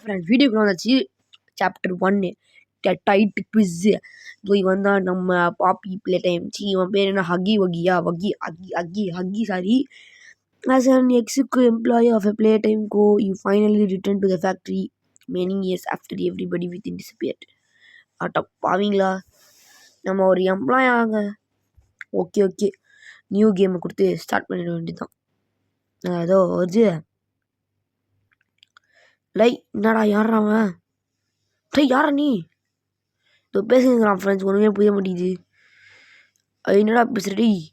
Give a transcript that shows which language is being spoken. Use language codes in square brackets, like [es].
[ta] வீடியோக்குள்ள வந்தாச்சு. Chapter 1 tight quiz. இவன் தான் நம்ம பாப்பி ப்ளே டைம். இவன் பேர் என்ன, ஹக்கி வகியா வகி அக்கி அக்கி Hakki sorry. [en] As an executive employee of a Playtime Co., you finally returned to the factory many years after everybody within disappeared. [ta] பாவீங்களா, நம்ம ஒரு எம்ப்ளாய் ஆக. ஓகே ஓகே, நியூ கேமை கொடுத்து ஸ்டார்ட் பண்ணிட வேண்டியதுதான். ஏதோ வருது. லை என்னடா, யாரா அவன்? யாரா நீ? இதோ பேசுகிறான் ஃப்ரெண்ட்ஸ், ஒன்றுமே புரிய மாட்டேங்குது. என்னடா பேசுறடி?